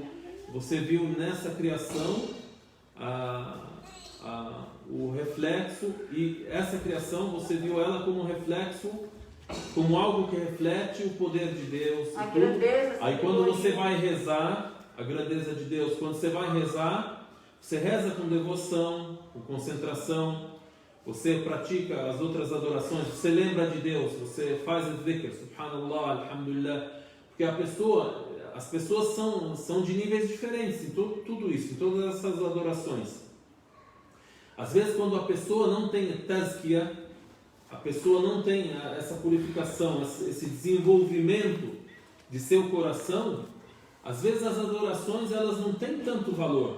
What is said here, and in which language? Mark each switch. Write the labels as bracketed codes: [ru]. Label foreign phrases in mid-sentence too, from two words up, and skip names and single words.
[pt] Você viu nessa criação o reflexo, e essa criação você viu ela como reflexo, como algo que reflete o poder de Deus. A grandeza. Aí quando você vai rezar, a grandeza de Deus, quando você vai rezar, você reza com devoção, com concentração, você pratica as outras adorações, você lembra de Deus, você faz o dhikr, [ar] سبحان الله الحمد لله, [pt] porque as pessoas são de níveis diferentes em tudo isso, em todas essas adorações. Às vezes quando a pessoa não tem tazkiyah, a pessoa não tem essa purificação, esse desenvolvimento de seu coração, às vezes as adorações elas não têm tanto valor.